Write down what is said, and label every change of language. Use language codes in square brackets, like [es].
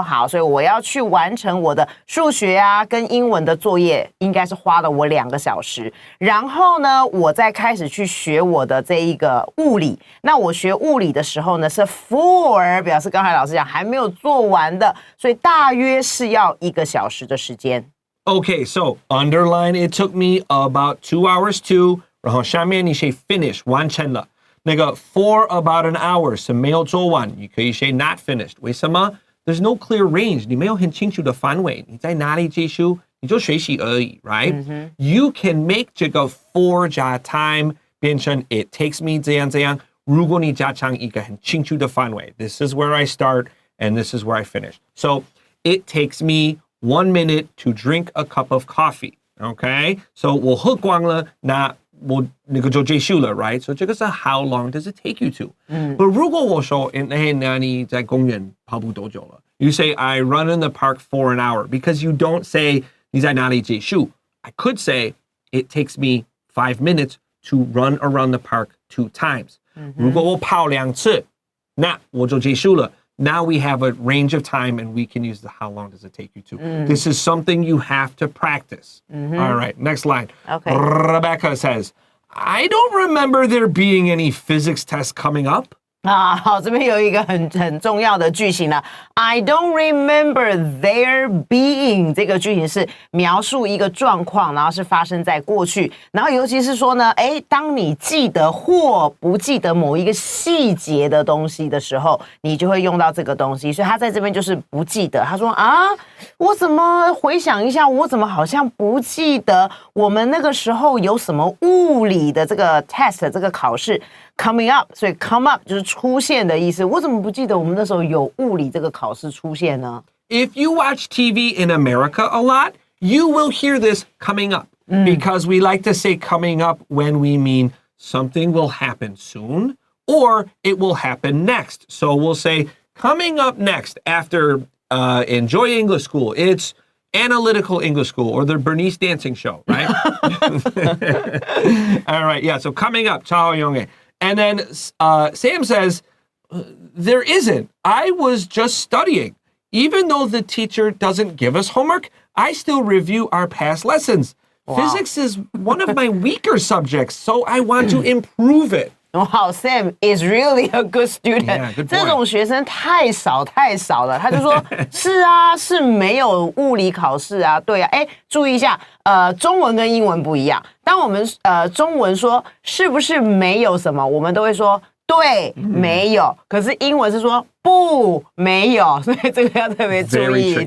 [zh] 好，所以我要去完成我的数学啊跟英文的作业，应该是花了我2个小时。然后呢，我再开始去学我的这一个物理。那我学物理的时候呢，是 for 表示刚才老师讲还没有做完的，所以大约是要1个小时的时间。 [en] Okay, so underline it took me about 2 hours to, [zh] 然后下面你写 [en] finish 完成了。 [zh] 那个 [en] for about an hour [zh] 是没有做完，你可以写 [en] not finished。 [zh] 为什么？ [en] There's no clear range， [zh] 你没有很清楚的范围，你在哪里结束，你就学习而已 ，right？ [en] You can make 这个 for 加 time 变成 it takes me 这样这样。 [zh] 如果你加上一个很清楚的范围 [en] ，this is where I start and this is where I finish. So it takes me 1 minute to drink a cup of coffee. Okay? [zh] So 我喝光了，那我那个就结束了 right? [en] So [zh] 这个是 [en] how long does it take you to? [zh] But 如果我说，那你在公园跑步多久了？ [en] You say, I run in the park for an hour because you don't say [zh] 你在哪里结束。 [en] I could say, it takes me 5 minutes to run around the park 2 times. [zh] 如果我跑2次，那我就结束了。 [en] Now we have a range of time and we can use the how long does it take you to. This is something you have to practice. All right, next line. Okay. Rebecca says, I don't remember there being any physics tests coming up. [zh] 好，这边有一个很重要的句型了。 [en] I don't remember there being [zh] 这个句型是描述一个状况，然后是发生在过去，然后尤其是说呢，当你记得或不记得某一个细节的东西的时候，你就会用到这个东西。所以他在这边就是不记得。他说啊，我怎么回想一下，我怎么好像不记得我们那个时候有什么物理的这个 test 这个考试。 Coming up， 所以 come up 就是出现的意思。我怎么不记得我们那时候有物理这个考试出现呢？ [en] If you watch TV in America a lot, you will hear this coming up because we like to say coming up when we mean something will happen soon or it will happen next. So we'll say coming up next after Enjoy English School. It's Analytical English School or the Bernice dancing show, right? All right, yeah, so coming up, Chao Yong'e. And then Sam says, there isn't. I was just studying. Even though the teacher doesn't give us homework, I still review our past lessons. Wow. Physics is one of my weaker subjects, so I want to improve it. Wow, Sam is really a good student. Yeah, good point. [zh] 这种学生太少了。他就说，是啊，是没有物理考试啊，对啊。注意一下，中文跟英文不一样。当我们中文说是不是没有什么，我们都会说对，没有。可是英文是说不，没有，所以这个要特别注意。